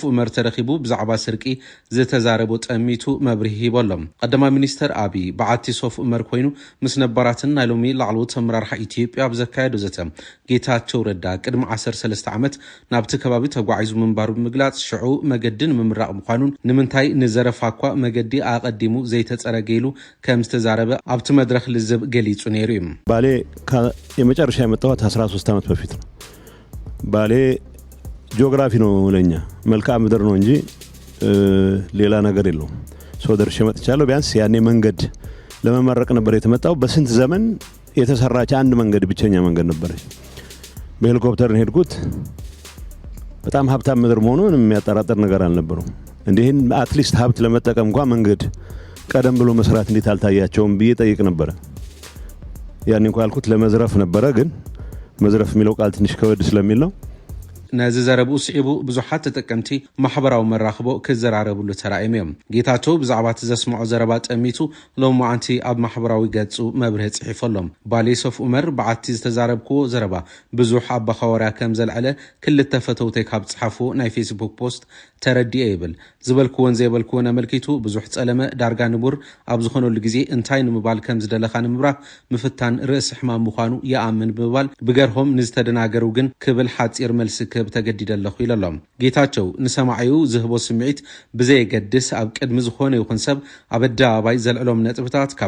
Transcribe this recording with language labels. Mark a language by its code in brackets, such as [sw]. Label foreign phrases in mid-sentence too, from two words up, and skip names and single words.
[ti] ዑመር ተረኺቡ ብዛዕባ ስርቂ ዝተዛረቦ ጠሚቱ መብርሂ ይበሎም ቀደማ ሚኒስተር አቢ በዓቲ ሶፍ ዑመር ኮይኑ ምስ ነበራትን ናይሎሚ ላዕሎ ተመራርሓ ኢትዮጵያ ብዘካየዱ ዘተ ጌታቸው ረዳ ቅድሚ 13 ዓመት ናብቲ ከባቢ ተጓዒዙ ምንባሩ ምግላጽ ሽዑ መገድን ምምራቕ ምዃኑን ንምንታይ ንዘረፋኳ መገዲ አቀዲሙ ዘይተጸረገይሉ ከም ዝተዛረበ ኣብቲ መድረኽ ልዝብ ገሊጹ ነይሩ እዩ [am] ባሌ የመጨረሻ የመጣሁት 13 ዓመት በፊት ነው ባሌ ጂኦግራፊ ነው ለኛ መልክዓ ምድር ነው እንጂ ሌላ ነገር የለውም ሶደር ሸመጥቻለሁ ቢያንስ ያኔ መንገድ ለመመረቅ ነበር የተመጣው በስንት ዘመን የተሰራች አንድ መንገድ ብቸኛ መንገድ ነበረች በሄሊኮፕተር ሄድኩት በጣም ሀብታም ምድር መሆኑን የሚያጠራጥር ነገር አልነበረው እንዴን አትሊስት ሀብት ለመጠቀም እንኳን መንገድ ቀደም ብሎ መስራት እንዴት አልታያቸውም ብዬ ጠይቅ ነበር ያኔ እንኳን አልኩት ለመዝረፍ ነበር ግን መዝረፍ የሚለው ቃል ትንሽ ከወድ ስለሚል ነው [ti] ነዚ ዘረቡ ስዒቡ ብዙሓት ተጠቀምቲ ማሕበራዊ መራኽቦ ክዘራረብሉ ተራእዮም ጌታቸው ብዛዕባት ዘስምዖ ዘረባ ጠሚቱ ሎሚ ኣንቲ ኣብ ማሕበራዊ ገጹ መብርሂ ጽሒፈሎም ባሌ ሶፍ ዑመር በዓቲ ዝተዛረብክዎ ዘረባ ብዙሕ ኣባ ኸወርያ ከም ዘልዓለ ክልተ ፈተውተይ ካብ ጽሓፉ ናይ ፌስቡክ ፖስት ተረዲየ ይብል ዝበልክዎን ዘይበልክዎን ኣመልኪቱ ብዙሕ ጸለመ ዳርጋ ንቡር ኣብ ዝኾነሉ ግዜ እንታይ ንምባል ከም ዝደለኻ ንምብራህ ምፍታን ርእሲ ሕማም ምዃኑ ይኣምን ብምባል ብገርሆም ንዝተደናገሩ ግን ክብል ሓፂር መልሲ ክብ ተገዲደለኹ ኢሎም ጌታቸው ንሰማዒው ዝህቦ ስምዒት ብዘይገድስ ኣብ ቅድሚ ዝኾነ ይኹን ሰብ ኣብ ኣደባባይ ዘልዕሎም ነጥብታት ካብ